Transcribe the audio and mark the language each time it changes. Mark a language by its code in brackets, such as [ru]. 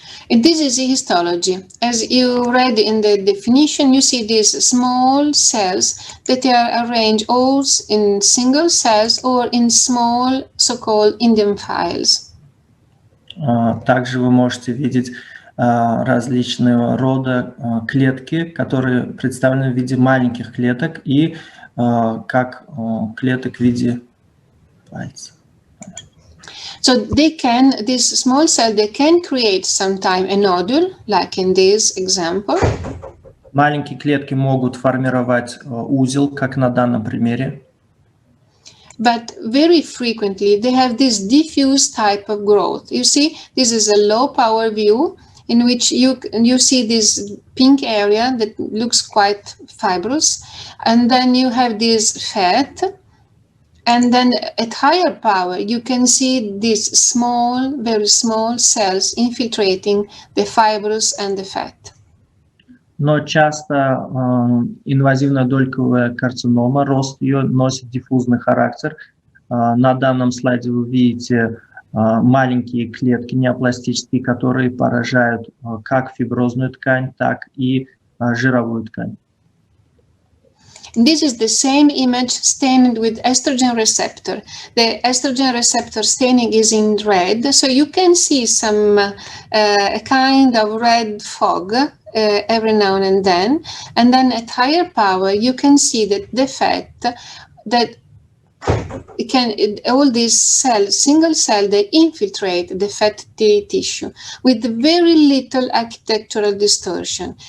[en] And this is the histology. As you read in the definition, you see these small cells that are arranged all in single cells or in small so-called Indian files. [ru] Также вы можете видеть различного рода клетки, которые представлены в виде маленьких клеток и как клеток в виде пальцев. [en] So this small cell, they can create sometime a nodule, like in this example. [ru] Маленькие клетки могут формировать узел, как на данном примере. [en] But very frequently, they have this diffuse type of growth. You see, this is a low power view in which you see this pink area that looks quite fibrous. And then you have this fat. And then at higher power, you can see these small, very small cells infiltrating the fibrous and the fat. [ru] Но часто инвазивная дольковая карцинома, рост ее носит диффузный характер. На данном слайде вы видите маленькие клетки неопластические, которые поражают как фиброзную ткань, так и жировую ткань. [en] This is the same image stained with estrogen receptor. The estrogen receptor staining is in red, so you can see some a kind of red fog every now and then. And then at higher power, you can see that the fat that all these cells, single cell, they infiltrate the fatty tissue with very little architectural distortion.